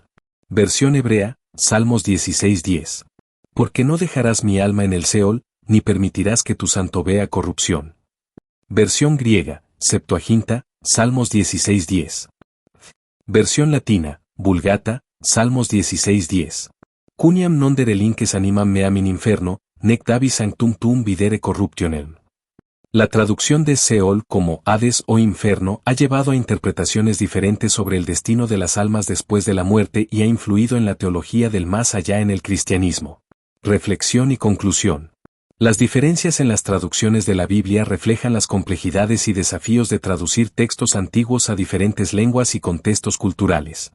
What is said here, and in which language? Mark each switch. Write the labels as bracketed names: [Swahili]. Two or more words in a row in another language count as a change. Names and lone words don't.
[Spanish] Versión hebrea, Salmos 16:10. Porque no dejarás mi alma en el Seol, ni permitirás que tu santo vea corrupción. Versión griega, Septuaginta, Salmos 16:10. Versión latina, Vulgata, Salmos 16:10. [Latin] Cuniam non derelinques animam meam in inferno, nec davi sanctum tuum videre corruptionem. [Spanish] La traducción de Seol como Hades o infierno ha llevado a interpretaciones diferentes sobre el destino de las almas después de la muerte y ha influido en la teología del más allá en el cristianismo. Reflexión y conclusión. Las diferencias en las traducciones de la Biblia reflejan las complejidades y desafíos de traducir textos antiguos a diferentes lenguas y contextos culturales.